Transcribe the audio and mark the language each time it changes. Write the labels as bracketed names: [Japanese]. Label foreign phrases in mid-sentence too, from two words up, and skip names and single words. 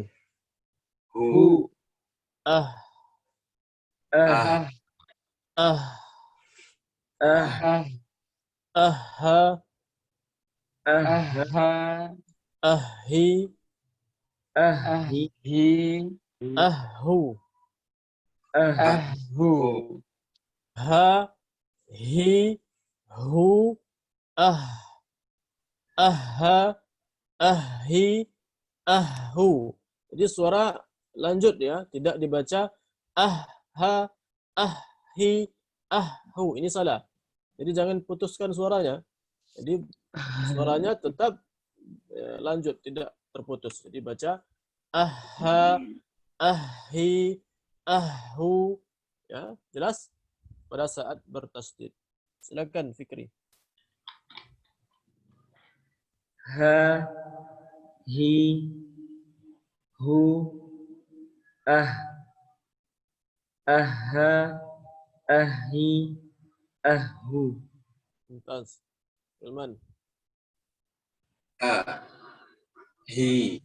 [Indonesian] Hu. ah, Ah. ah, Ah. Aha, Aha. ahi, Ahi. ahu, Ahu. ha, hi, hu, ah, aha, ahi, ahu. Jadi suara lanjut ya, tidak dibaca aha, ahi, ahu. Ini salah. Jadi jangan putuskan suaranya. Jadi suaranya tetap lanjut, tidak terputus. Jadi baca aha, ahi, ahu. Ya, jelas? Pada saat bertasdid. Silakan Fikri. Ha. Hi. Hu. Ah. Aha. Ahi. Ahu. [Arabic] Mumtaz. Ilman. Ha. Hi.